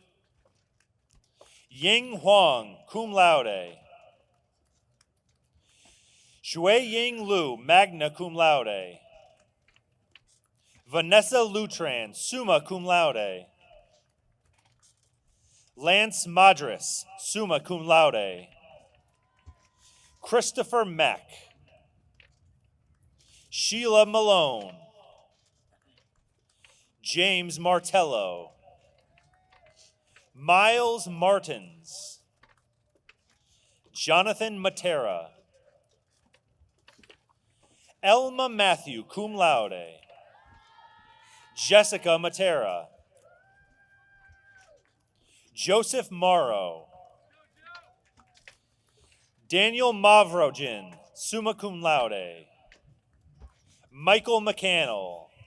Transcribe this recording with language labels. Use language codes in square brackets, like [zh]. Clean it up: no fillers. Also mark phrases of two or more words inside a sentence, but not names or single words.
[en] Ying Huang, [la] cum laude. [en] Shui Ying Lu, [la] magna cum laude. [en] Vanessa Lutran, [la] summa cum laude. [en] Lance Madras, [la] summa cum laude. [en] Christopher Mack. Sheila Malone. James Martello. Miles Martins. Jonathan Matera. Elma Matthew, [la] cum laude. [en] Jessica Matera. Joseph Morrow. Daniel Mavrogin, [la] summa cum laude. [en] Michael McCannell.